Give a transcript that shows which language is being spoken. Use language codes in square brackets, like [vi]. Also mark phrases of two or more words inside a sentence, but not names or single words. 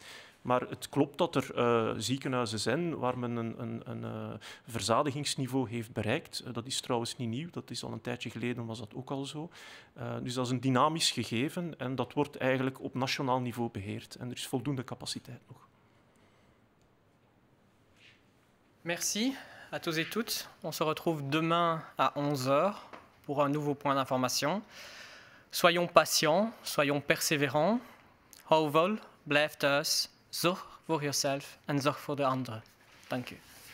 [nl] Maar het klopt dat er ziekenhuizen zijn waar men een verzadigingsniveau heeft bereikt. Dat is trouwens niet nieuw. Dat is al een tijdje geleden, was dat ook al zo. Dus dat is een dynamisch gegeven en dat wordt eigenlijk op nationaal niveau beheerd. En er is voldoende capaciteit nog. [fr] Merci à tous et toutes. On se retrouve demain à 11h pour un nouveau point d'information. Soyons patients, soyons persévérants. [nl] Hou vol, blijf thuis. Zorg voor jezelf en zorg voor de anderen. Dank u.